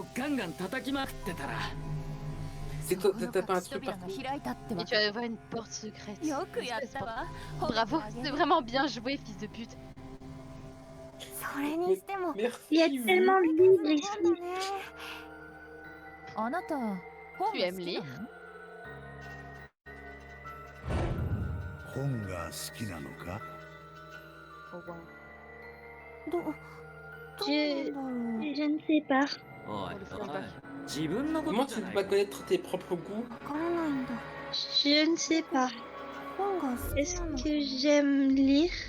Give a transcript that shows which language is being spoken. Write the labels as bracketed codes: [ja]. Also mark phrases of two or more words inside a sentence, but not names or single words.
[fr] C'est toi, t'as pas un truc partout. Et tu vas voir une porte secrète. Bravo, c'est vraiment bien joué, fils de pute. Merci. Il y a tellement de livres ici. Tu aimes lire? [ja] 本が好きなのか [fr] Je ne sais pas. Comment tu peux pas connaître tes propres goûts? Je ne sais pas. Est-ce que j'aime lire?